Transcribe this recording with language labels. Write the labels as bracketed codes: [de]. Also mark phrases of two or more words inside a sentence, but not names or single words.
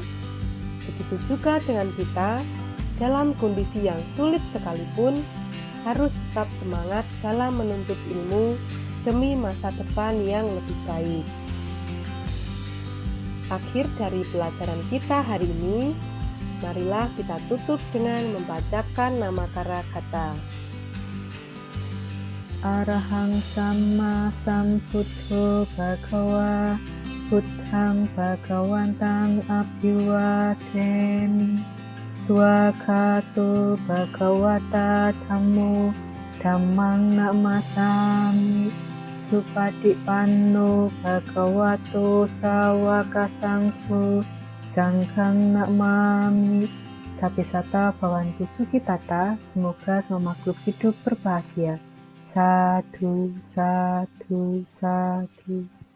[id] Begitu juga dengan kita, dalam kondisi yang sulit sekalipun, harus tetap semangat dalam menuntut ilmu demi masa depan yang lebih baik. Akhir dari pelajaran kita hari ini, marilah kita tutup dengan membacakan namakara kata. [pi] Arahang Samma Sambuddho Bhagava Buddhang Bhagawantang Abhiwademi. Swakato Bhagawata Dhammo Dhammang Namasami. Supatipanno Bhagavato Sawaka Sangho Sanghang Namami. Sapi-sata Bhawantu Sukitata, [id] semoga semua makhluk hidup berbahagia. [pi] Sadhu, sadhu, sadhu.